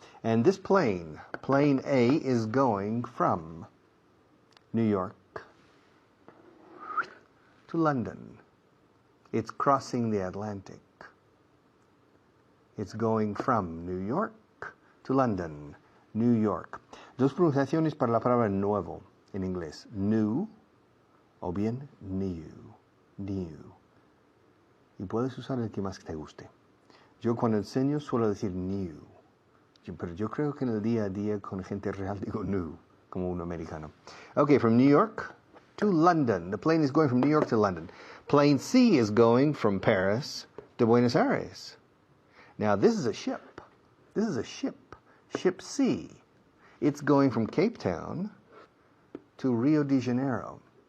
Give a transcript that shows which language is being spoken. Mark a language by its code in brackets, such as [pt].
[en] And this plane, plane A, is going from New York to London. It's crossing the Atlantic. It's going from New York to London. New York. [es] Dos pronunciaciones para la palabra nuevo en inglés. New o bien new. New. Y puedes usar el que más te guste. Yo cuando enseño suelo decir new. Pero yo creo que en el día a día con gente real digo new, como un americano. [en] Okay, from New York to London. The plane is going from New York to London. Plane C is going from Paris to Buenos Aires. Now this is a ship. This is a ship. Ship C. It's going from Cape Town to Rio de Janeiro.